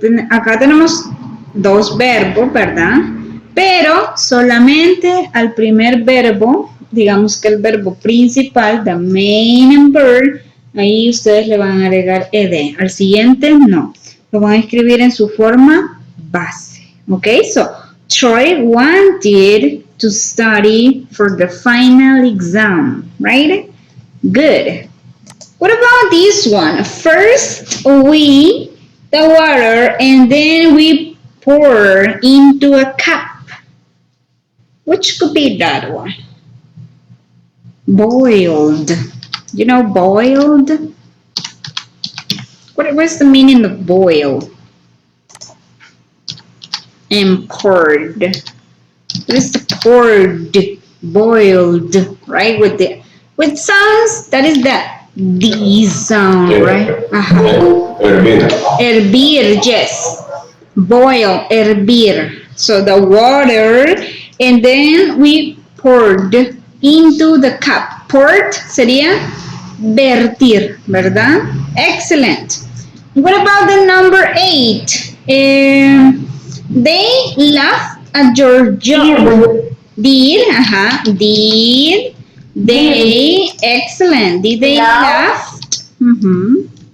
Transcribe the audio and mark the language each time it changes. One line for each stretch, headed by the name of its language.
Spanish: Acá tenemos dos verbos, ¿verdad? Pero solamente al primer verbo, digamos que el verbo principal,
English: the main verb,
Spanish: ahí ustedes le van a agregar ed. Al siguiente, no. Lo van a escribir en su forma base. ¿Ok?
English: So, Troy wanted to study for the final exam, right? Good. What about this one? First, we the water and then we pour into a cup. Which could be that one? Boiled. You know boiled? What's the meaning of boiled? And poured. What is the poured? Boiled, right? With sounds, that is the D sound, right?
Spanish: Hervir. Hervir,
English: yes. Boil,
Spanish: hervir.
English: So the water, and then we poured into the cup.
Spanish: Poured sería vertir, ¿verdad?
English: Excellent. What about the number 8? They laughed at your joke. Did, did they, excellent. Did they laugh? Mhm.